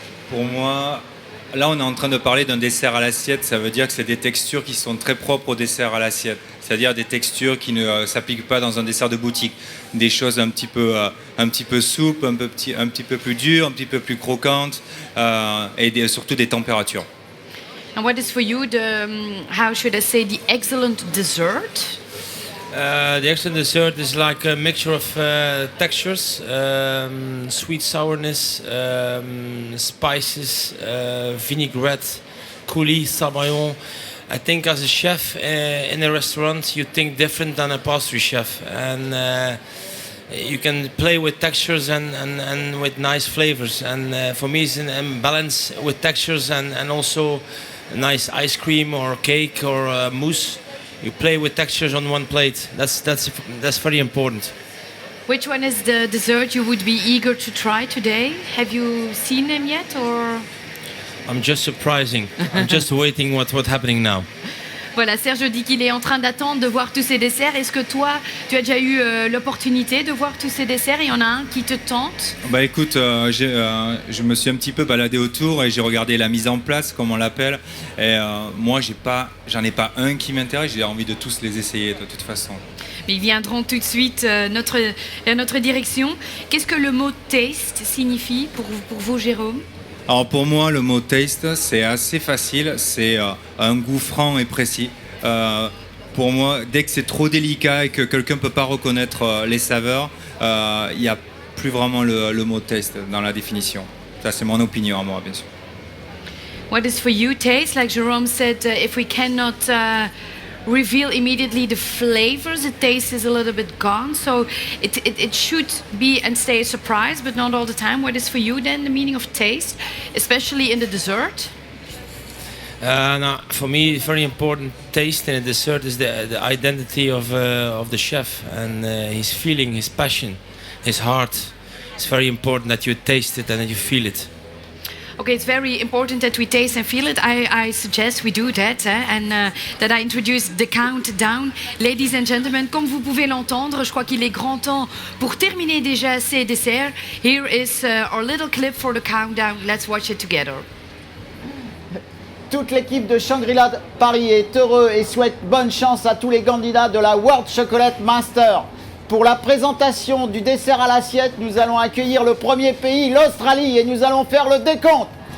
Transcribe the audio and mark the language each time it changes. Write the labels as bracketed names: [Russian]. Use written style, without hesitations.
[French] Pour moi, là on est en train de parler d'un dessert à l'assiette, ça veut dire que c'est des textures qui sont très propres au dessert à l'assiette. C'est-à-dire des textures qui ne s'appliquent pas dans un dessert de boutique. Des choses un petit peu souples, un petit peu plus dures, un petit peu plus croquantes et surtout des températures. [English] And what is for you how should I say, the excellent dessert? The excellent dessert is like a mixture of textures, sweet sourness, spices, vinaigrette, coulis, sabayon. I think as a chef in a restaurant, you think different than a pastry chef, and you can play with textures and with nice flavors. And for me, it's in balance with textures and also nice ice cream or cake or mousse. You play with textures on one plate. That's very important. Which one is the dessert you would be eager to try today? Have you seen them yet, or? I'm just surprising. I'm just waiting what's happening now. [French] Voilà, Sergio dit qu'il est en train d'attendre de voir tous ces desserts. Est-ce que toi, tu as déjà eu l'opportunité de voir tous ces desserts? Il y en a un qui te tente? Bah écoute, je me suis un petit peu baladé autour et j'ai regardé la mise en place, comme on l'appelle. Et moi, j'en ai pas un qui m'intéresse. J'ai envie de tous les essayer de toute façon. Ils viendront tout de suite à notre direction. Qu'est-ce que le mot taste signifie pour vous, Jérôme? Alors pour moi, le mot taste, c'est assez facile. C'est un goût franc et précis. Pour moi, dès que c'est trop délicat et que quelqu'un ne peut pas reconnaître les saveurs, il n'y a plus vraiment le mot taste dans la définition. Ça, c'est mon opinion à moi, bien sûr. [English] What is for you taste? Like Jérôme said, if we cannot reveal immediately the flavors, the taste is a little bit gone. So it should be and stay a surprise, but not all the time. What is for you then the meaning of taste, especially in the dessert? Now, for me, very important taste in a dessert is the identity of the chef and his feeling, his passion, his heart. It's very important that you taste it and that you feel it. Okay, it's very important that we taste and feel it. I suggest we do that, and that I introduce the countdown. Ladies and gentlemen, [French] comme vous pouvez l'entendre, je crois qu'il est grand temps pour terminer déjà ces desserts. [English] Here is our little clip for the countdown. Let's watch it together. [French] Toute l'équipe de Shangri-La Paris est heureux et souhaite bonne chance à tous les candidats de la World Chocolate Master. Pour la présentation du dessert à l'assiette, nous allons accueillir le premier pays, l'Australie, et nous allons faire le décompte.